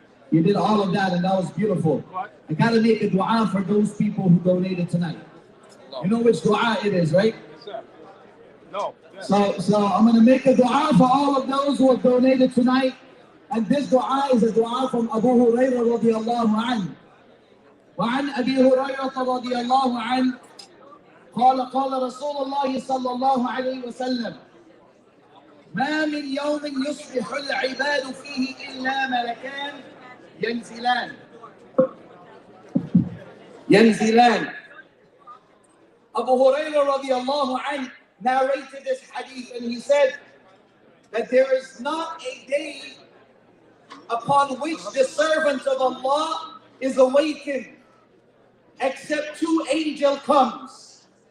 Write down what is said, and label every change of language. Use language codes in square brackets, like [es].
[en] You did all of that, and that was beautiful. I gotta make a dua for those people who donated tonight. You know which dua it is, right? Yes, sir. No. So I'm going to make a dua for all of those who have donated tonight. And this dua is a dua from Abu Hurairah radiallahu anhu. [ar] وعن أبي هريرة رضي الله عنه قال رسول الله صلى الله عليه وسلم ما من يوم يصبح العباد فيه إلا ملكان ينزلان. [en] Abu Hurairah radiallahu anhu narrated this hadith, and he said that there is not a day upon which the servant of Allah is awakened except 2 angels comes.